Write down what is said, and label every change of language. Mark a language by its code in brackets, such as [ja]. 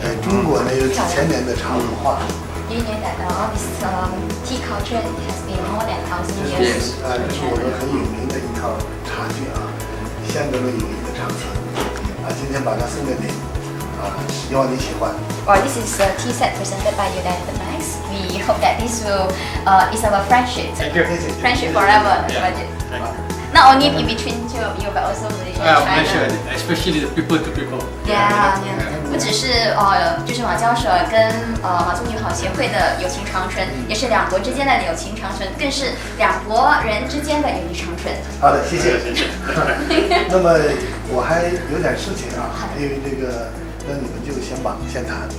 [zh] 中国呢有几千年的茶文化。 [en] You know that this tea culture has been more than 1,000 years. [zh] 这是我们很有名的一套茶具啊，相当的有名的长存啊，今天把它送给你啊，希望你喜欢。 [en] Well, this is a tea set presented by United MAEX. We hope that this will is our friendship. Thank you. Friendship forever. Thank you. Not only in between two of you, but also Malaysia and Malaysia, China. especially the people to people. Yeah. [zh] 不只是就是马交所跟马中友好协会的友情长存，也是两国之间的友情长存，更是两国人之间的友谊长存。好的，谢谢。那么我还有点事情啊，因为这个，那你们就先忙先谈。